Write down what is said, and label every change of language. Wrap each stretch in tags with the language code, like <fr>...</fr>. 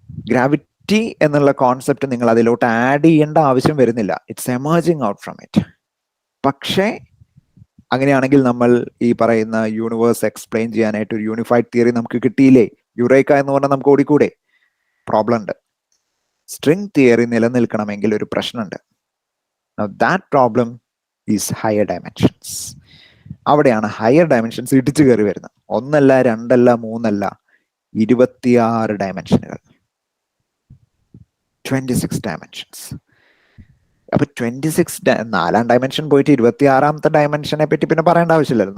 <ml>Gravity എന്നുള്ള concept നിങ്ങൾ അതിലോട്ട് ആഡ് ചെയ്യേണ്ട ആവശ്യം വരുന്നില്ല.</ml> <en>It's emerging out from it.</en> <ml>പക്ഷേ അങ്ങനെയാണെങ്കിൽ നമ്മൾ ഈ പറയുന്ന യൂണിവേഴ്സ് എക്സ്പ്ലെയിൻ ചെയ്യാനായിട്ട് ഒരു യൂണിഫൈഡ് തിയറി നമുക്ക് കിട്ടിയില്ലേ? യുറേക്ക എന്ന് പറഞ്ഞാൽ നമുക്ക് ഓടിക്കൂടെ? പ്രോബ്ലം ഉണ്ട്. സ്ട്രിങ് തിയറി നിലനിൽക്കണമെങ്കിൽ ഒരു പ്രശ്നമുണ്ട്.</ml> <en>Now that problem is higher dimensions.</en> <ml>അവിടെയാണ് ഹയർ ഡയമെൻഷൻസ് ഇടിച്ചു കയറി വരുന്നത്. 1 അല്ല 2 അല്ല 3 അല്ല, 26 ഡയമെൻഷനുകൾ, 26 ഡയമെൻഷൻസ്. അപ്പൊ 26 4ാം ഡയമെൻഷൻ പോയിട്ട് 26ാമത്തെ ഡയമെൻഷനെ പറ്റി പിന്നെ പറയേണ്ട ആവശ്യമില്ലല്ലോ.</ml>